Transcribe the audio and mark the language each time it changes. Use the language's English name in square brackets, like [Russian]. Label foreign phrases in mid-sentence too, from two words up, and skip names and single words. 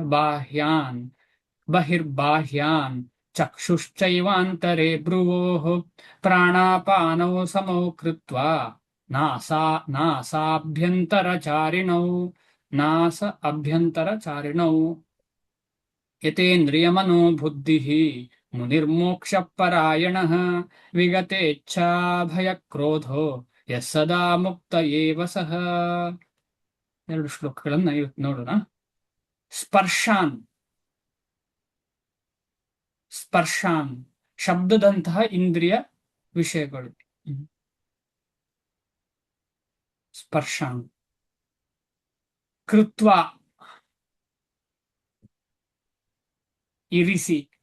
[Sanskrit] ಬಾಹ್ಯಾನ್ ಬಹಿರ್ಬಾಹ್ಯಾನ್ ಚಕ್ಷುಶ್ಚೈವಾಂತರೇ ಭ್ರುವೋಃ ಪ್ರಾಣಾಪಾನೌ ಸಮೌ ಕೃತ್ವಾ ನಾಸಾಭ್ಯಂತರಚಾರಿಣೌ ನಾಸ ಅಭ್ಯಂತರಚಾರಿಣೌ ಯತೇಂದ್ರಿಯಮನೋ ಬುದ್ಧಿಃ ಮುನಿರ್ಮೋಕ್ಷ ಪರಾಯಣಃ ವಿಗತೇಚ್ಛಾ ಭಯಕ್ರೋಧೋ ಯಃ ಸದಾ ಮುಕ್ತ ಏವ ಸಹ. [Kannada] 2 ಶ್ಲೋಕಗಳನ್ನ ಇವತ್ತು ನೋಡೋಣ. ಸ್ಪರ್ಶಾನ್, ಸ್ಪರ್ಶಾನ್ ಶಬ್ದದಂತಹ ಇಂದ್ರಿಯ ವಿಷಯಗಳು. [Sanskrit] ಸ್ಪರ್ಶಾನ್ ಕೃತ್ವ ಇರಿಸಿ.